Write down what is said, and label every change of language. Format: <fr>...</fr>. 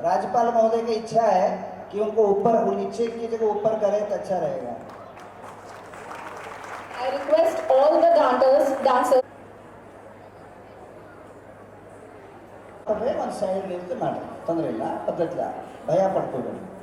<hi>राज्यपाल महोदय की इच्छा है कि उनको ऊपर, नीचे की जगह ऊपर करें तो अच्छा रहेगा.</hi> <en>I request all the dancers.</en> <kn>ಒಂದು ಸೈಡ್ ನಿಂತು ಮಾಡಿ, ತೊಂದರೆ ಇಲ್ಲ, ಪದ್ಧತಿ ಇಲ್ಲ, ಭಯ ಪಡ್ಕೋಬೇಡಿ.</kn>